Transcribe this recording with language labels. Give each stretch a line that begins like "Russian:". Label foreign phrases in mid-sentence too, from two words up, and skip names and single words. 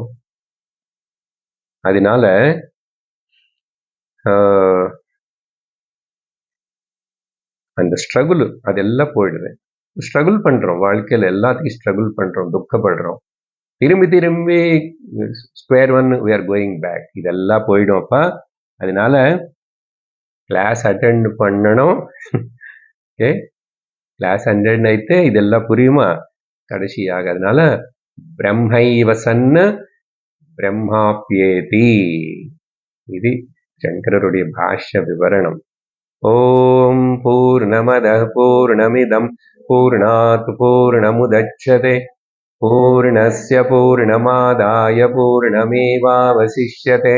Tamil: அதனால அந்த ஸ்ட்ரகுள் அதெல்லாம் போயிடுது. ஸ்ட்ரகுள் பண்றோம், வாழ்க்கையில எல்லாத்துக்கும் ஸ்ட்ரகுள் பண்றோம், துக்கப்படுறோம், திரும்பி
English: square one we are going back.
Tamil: இதெல்லாம் போயிடும் அப்பா. அதனால
English: class attend
Tamil: பண்ணணும். ஓகே,
English: class attend
Tamil: ஆயிட்டு இதெல்லாம் புரியுமா கடைசியாக?
Sanskrit: அதனால பிரம்மைவ சன்ன బ్రహ్మాప్యేతి.
Telugu: ఇది శంకరుடைய భాష్య వివరణం.
Sanskrit: ఓం పూర్ణమదః పూర్ణమిదం పూర్ణాత్ పూర్ణముదచ్యతే పూర్ణస్య పూర్ణమాదాయ పూర్ణమేవావశిష్యతే.